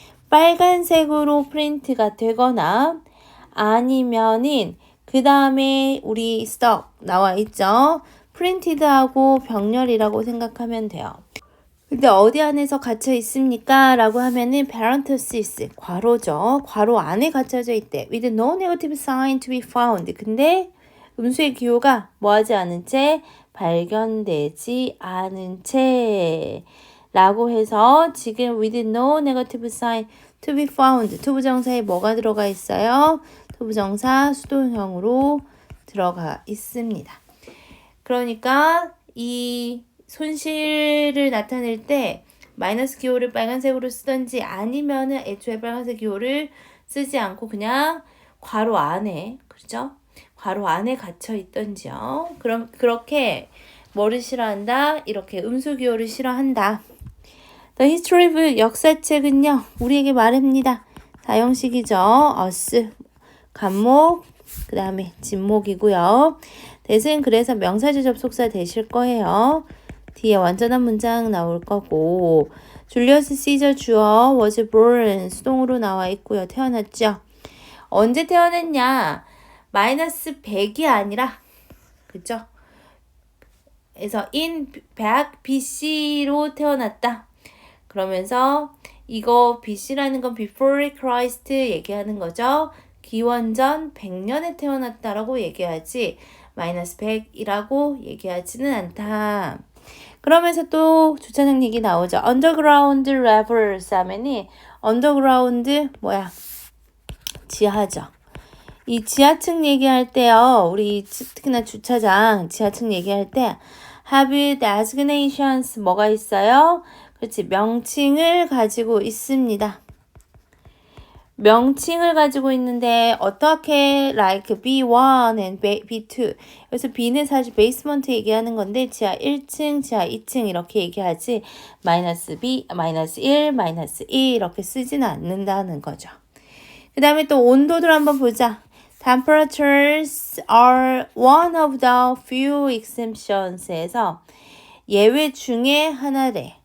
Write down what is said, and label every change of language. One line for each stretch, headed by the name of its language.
Korean: 빨간색으로 프린트가 되거나 아니면은 그 다음에 우리 stock 나와 있죠. 프린티드하고 병렬이라고 생각하면 돼요. 근데 어디 안에서 갇혀 있습니까? 라고 하면은 parenthesis, 괄호죠. 괄호 안에 갇혀져 있대.
English: with no negative sign to be found.
Korean: 근데 음수의 기호가 뭐하지 않은 채 발견되지 않은 채 라고 해서 지금
English: with no negative sign to be found
Korean: 투부정사에 뭐가 들어가 있어요? 투부정사 수동형으로 들어가 있습니다. 그러니까 이 손실을 나타낼 때 마이너스 기호를 빨간색으로 쓰던지 아니면은 애초에 빨간색 기호를 쓰지 않고 그냥 괄호 안에 그렇죠? 괄호 안에 갇혀 있던지요. 그럼 그렇게 뭐를 싫어한다? 이렇게 음수 기호를 싫어한다.
English: The History of 역사책은요.
Korean: 우리에게 말합니다. 다형식이죠. us 간목 그 다음에 진목이고요. 대신 그래서 명사절 접속사 되실 거예요. 뒤에 완전한 문장 나올 거고 줄리어스 시저 주어
English: was born
Korean: 수동으로 나와 있고요. 태어났죠. 언제 태어났냐? 마이너스 100이 아니라 그죠? 그래서
English: in 100 BC
Korean: 로 태어났다. 그러면서 이거 BC라는 건
English: before Christ
Korean: 얘기하는 거죠. 기원전 100년에 태어났다라고 얘기하지 마이너스 100이라고 얘기하지는 않다. 그러면서 또 주차장 얘기 나오죠.
English: underground levels
Korean: 하면이
English: underground
Korean: 뭐야? 지하죠. 이 지하층 얘기할 때요. 우리 특히나 주차장 지하층 얘기할 때
English: have designations
Korean: 뭐가 있어요? 그렇지. 명칭을 가지고 있습니다. 명칭을 가지고 있는데 어떻게
English: like B1 and B2
Korean: 여기서 B는 사실 베이스먼트 얘기하는 건데 지하 1층, 지하 2층 이렇게 얘기하지 마이너스 B, 마이너스 1, 마이너스 2 이렇게 쓰지는 않는다는 거죠. 그 다음에 또 온도들 한번 보자.
English: Temperatures are one of the few exemptions
Korean: 에서 예외 중에 하나래.